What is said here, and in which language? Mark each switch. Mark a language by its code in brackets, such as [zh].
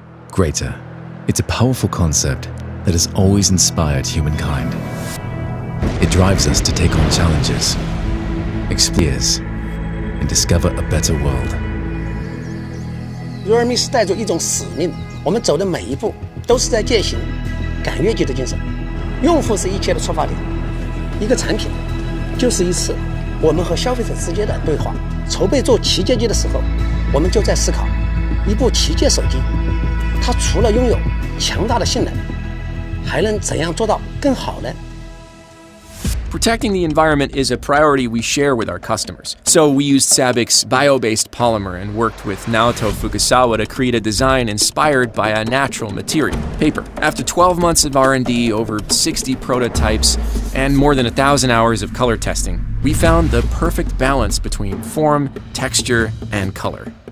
[en] Greater. It's a powerful concept that has always inspired humankind. It drives us to take on challenges, experience, and discover a better world. [zh] realme 是带着一种使命，我们走的每一步都是在践行赶越级的精神。用户是一切的出发点，一个产品就是一次我们和消费者之间的对话。筹备做旗舰机的时候，我们就在思考，一部旗舰手机，它除了拥有强大的性能，还能怎样做到更好呢？ [en] Protecting the environment is a priority we share with our customers. So we used SABIC's bio-based polymer and worked with Naoto Fukusawa to create a design inspired by a natural material, paper. After 12 months of R&D, over 60 prototypes, and more than 1,000 hours of color testing, we found the perfect balance between form, texture, and color.